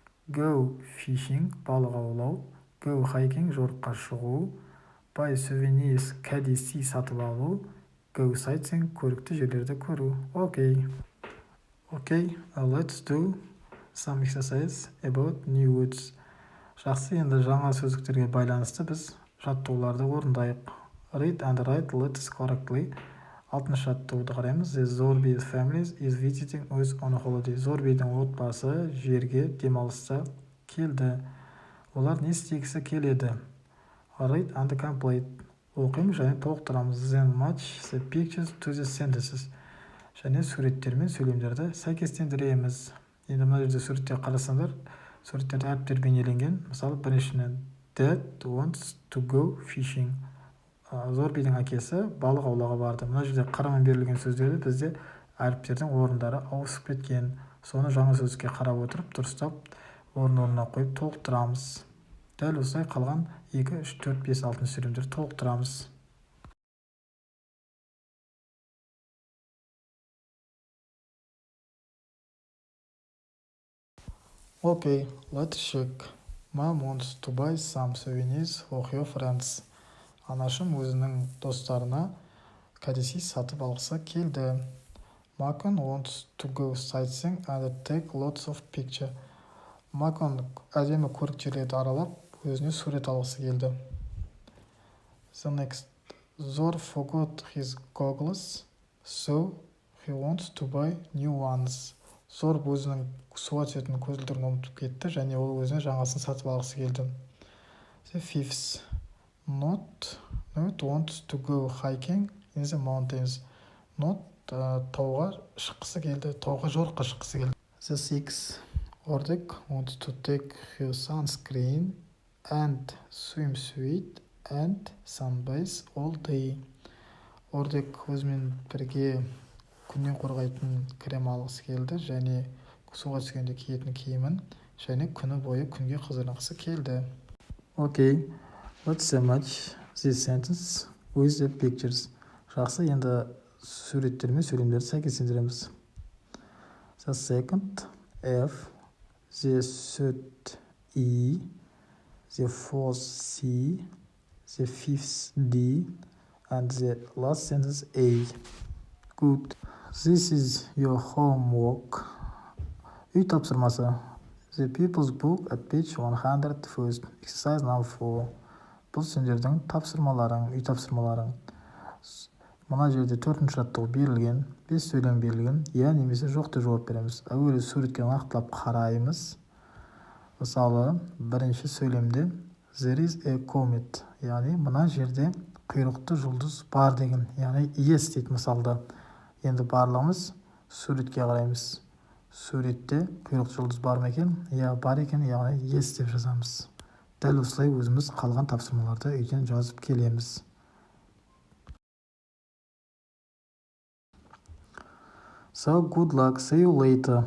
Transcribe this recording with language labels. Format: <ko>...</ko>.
<en>Go fishing,</en> <kk>балық аулау.</kk> <en>Go hiking,</en> <kk>жорыққа шығу.</kk> <en>Buy souvenirs,</en> <kk>кәдесый сатып алу.</kk> <en>Go sightseeing,</en> <kk>көрікті жерлерді көру.</kk> <en>Okay, let's do some exercise about new words.</en> <kk>Жақсы, енді жаңа сөздіктерге байланысты біз жаттығуларды орындайық.</kk> <en>Read and write letters correctly.</en> <kk>6-шы жаттығуды қараймыз.</kk> <en>The Zorbi family is visiting us on a holiday.</en> <kk>Зорбидің отбасы жерге демалыста келді. Олар не істегісі келеді?</kk> <en>Read and complete.</en> <kk>Оқимыз және толықтырамыз.</kk> <en>Then match the pictures to the sentences.</en> <kk>Және суреттер мен сөйлемдерді сәйкестендіреміз. Енді мына жерде суретте қарасаңдар, суреттерде әріптер бейнеленген. Мысалы, біріншіден</kk> <en>Dad wants to go fishing.</en> <kk>Зорбидің әкесі балық аулауға барды. Мына жерде қарамен берілген сөздерді бізде әріптердің орындары ауысып кеткен. Соны жаңа сөздікке қарап отырып, дұрыстап орын-орнына қойып толықтырамыз. Дәл осылай қалған 2, 3, 4, 5, 6 сөйлемдерді толықтырамыз.</kk> <en>Okay, let's check. Mom wants to buy some souvenirs for her friends.</en> <kk>Анашым өзінің достарына кәдесый сатып алғысы келді.</kk> <en>Макон wants to go sightseeing and take lots of pictures.</en> <kk>Макон әдемі көрікті жерлерді аралап, өзіне сурет алғысы келді.</kk> <en>The next. Zor forgot his goggles, so he wants to buy new ones.</en> <kk>Зор өзінің суға түсетін көзілдірігін ұмытып кетті және ол өзіне жаңасын сатып алғысы келді.</kk> <en>The fifth. Not wants to go hiking in the mountains.</en> <kk>Not тауға шыққысы келді, тауға жорыққа шыққысы келді.</kk> <en>The sixth. Ordek wants to take her sunscreen and swimsuit and sunbase all day.</en> <kk>Ordek өзімен бірге күннен қорғайтын крем алғысы келді және суға түскенде киетін киімін және күні бойы күнге қызынғысы келді.</kk> <en>Okay, let's match this sentence with the pictures.</en> <kk>Жақсы, енді суреттер мен сөйлемдерді сәйкестендіреміз.</kk> <en>The second F, the third E, the fourth C, the fifth D, and the last sentence A. Good. This is your homework.</en> <kk>Үй тапсырмасы.</kk> <en>The people's book at page 101. Exercise number 4.</en> <kk>Бұл сендердің тапсырмаларың, үй тапсырмаларың. Мына жерде 4-ші жаттығу берілген, 5 сөйлем берілген, я немесе жоқ деп жауап береміз. Әуелі суретке нақтылап қараймыз. Мысалы, бірінші сөйлемде</kk> <en>there is a comet,</en> <kk>яғни мына жерде құйрықты жұлдыз бар деген, яғни yes дейді мысалда. Енді барлығымыз суретке қараймыз. Суретте құйрықты жұлдыз бар ма екен? Я, бар екен, яғни yes деп жазамыз. Дәл осылай өзіміз қалған тапсырмаларды үйден жазып келеміз.</kk> <en>So good luck, see you later.</en>